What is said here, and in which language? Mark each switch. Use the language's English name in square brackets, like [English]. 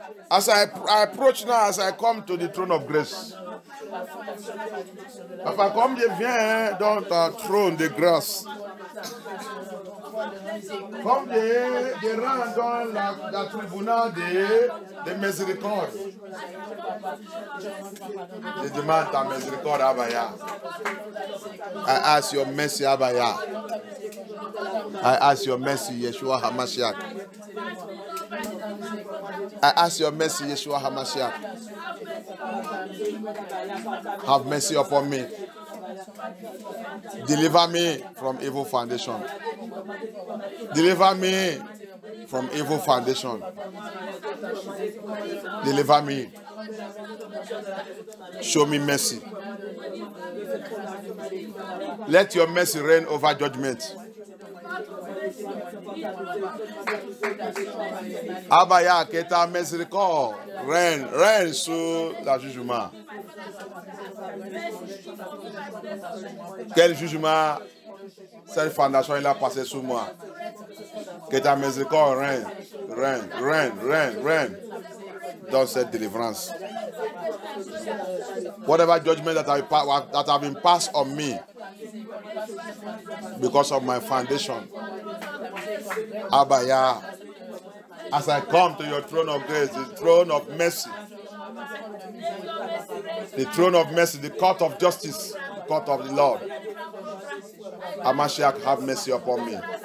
[English] As I approach now, as I come to the throne of grace. [French] Papa, comme je viens dans ta trône de grâce, comme je rentre dans la tribunal de miséricorde, je demande ta miséricorde, Abaya. [English] I ask your mercy, Abaya. I ask your mercy, Yeshua HaMashiach. I ask your mercy, Yeshua HaMashiach. Have mercy upon me. Deliver me from evil foundation. Deliver me from evil foundation. Deliver me. Show me mercy. Let your mercy reign over judgment. [French] Abaya, que ta miséricorde règne sur le jugement. Quel jugement cette fondation il a passé sur moi? Que ta miséricorde règne dans cette délivrance. [English] Whatever judgment that have been passed on me because of my foundation, Abaya, as I come to your throne of grace, the throne of mercy, the throne of mercy, the court of justice, the court of the Lord, HaMashiach, have mercy upon me.